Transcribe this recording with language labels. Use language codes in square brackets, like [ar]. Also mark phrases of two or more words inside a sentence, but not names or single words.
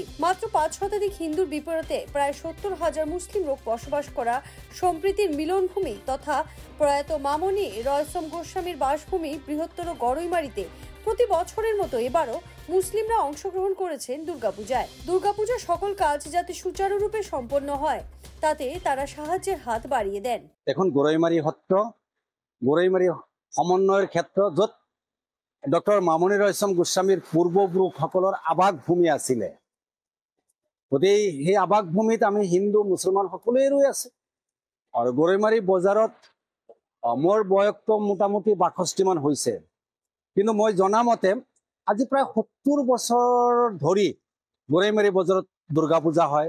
[bn] মাত্র 5 শতাধিক হিন্দুর বিপরীতে প্রায় 70,000 মুসলিম লোক বসবাস করা সম্প্রীতির মিলনভূমি তথা প্রয়াত মামনি রয়সম গোস্বামীর বাসভূমি বৃহত্তর গড়ইমারীতে প্রতি বছরের মতো এবারও মুসলিমরা অংশগ্রহণ করেছেন দুর্গাপূজায়। দুর্গাপূজার সকল কাজ যাতে সুচারুরূপে সম্পন্ন হয় তাতে তারা সাহায্যের হাত বাড়িয়ে দেন। [as] এখন গড়ইমারী সত্ৰ, গড়ইমারী সমন্বয়ের ক্ষেত্র, য'ত ডক্টর মামনি ৰয়ছম গোস্বামীৰ পূৰ্বপুৰুষসকলৰ আৱাস ভূমি আছিলে। গতিকে সেই আৱাস ভূমিত আমি হিন্দু মুছলমান সকলোৱে ৰৈ আছে। আৰু গড়ইমারী বজাৰত মোৰ বয়সটো মোটামুটি 62 মান হৈছে, কিন্তু মই জনা মতে আজি প্ৰায় 70 বছৰ ধৰি গড়ইমারী বজাৰত দুৰ্গা পূজা হয়।